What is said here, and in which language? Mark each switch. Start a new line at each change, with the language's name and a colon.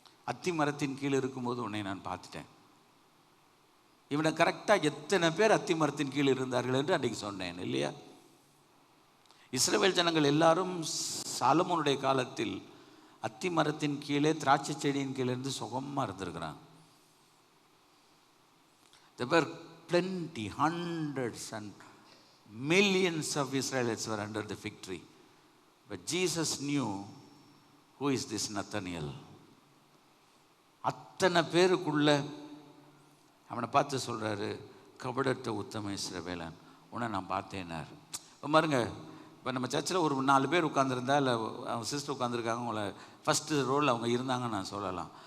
Tamil: அத்தி மரத்தின் கீழே இருக்கும்போது உன்னை நான் பார்த்துட்டேன். இவனை கரெக்டாக எத்தனை பேர் அத்தி மரத்தின் கீழே இருந்தார்கள் என்று அன்றைக்கு சொன்னேன் இல்லையா? இஸ்ரவேல் ஜனங்கள் எல்லாரும் சாலமோனுடைய காலத்தில் அத்தி மரத்தின் கீழே, திராட்சை செடியின் கீழே இருந்து சுகமாக இருந்திருக்கிறாங்க.
English: There were plenty, hundreds and millions of Israelites were under the fig tree. But Jesus knew who is this Nathaniel.
Tamil: அத்தனை பேருக்குள்ள அவனை பார்த்து சொல்கிறாரு, கபடற்ற உத்தம இஸ்ரவேலன், உன்னை நான் பார்த்தேனார். இப்போ பாருங்க, இப்போ நம்ம சர்ச்சில் ஒரு 4 பேர் உட்காந்துருந்தா, இல்லை அவங்க சிஸ்டர் உட்காந்துருக்காங்க, அவங்கள
English: first role
Tamil: அவங்க இருந்தாங்கன்னு நான் சொல்லலாம்.